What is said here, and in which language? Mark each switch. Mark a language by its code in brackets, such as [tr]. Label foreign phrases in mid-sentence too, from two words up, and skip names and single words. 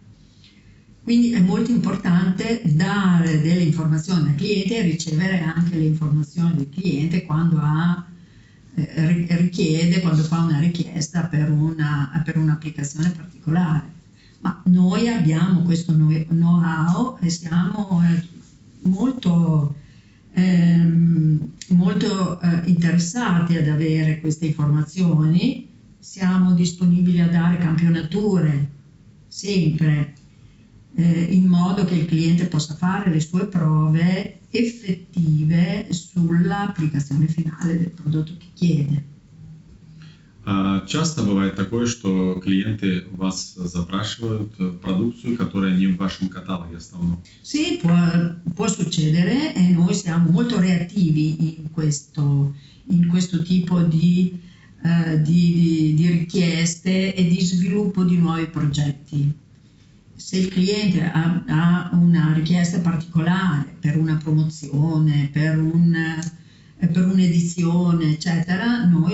[it] Quindi è molto importante dare delle informazioni al cliente e ricevere anche le informazioni del cliente quando richiede, quando fa una richiesta per un'applicazione particolare. Ma noi abbiamo questo know-how e siamo molto interessati ad avere queste informazioni. Siamo disponibili a dare campionature sempre, in modo che il cliente possa fare le sue prove effettive sull'applicazione finale del prodotto che chiede. [ru] Часто бывает такое, что клиенты вас запрашивают продукцию, которая не в вашем каталоге основном. [it] Sì, può succedere, e noi siamo molto reattivi in questo tipo di richieste e di sviluppo di nuovi progetti. Se il cliente ha una richiesta particolare per una promozione, per un'edizione, eccetera, noi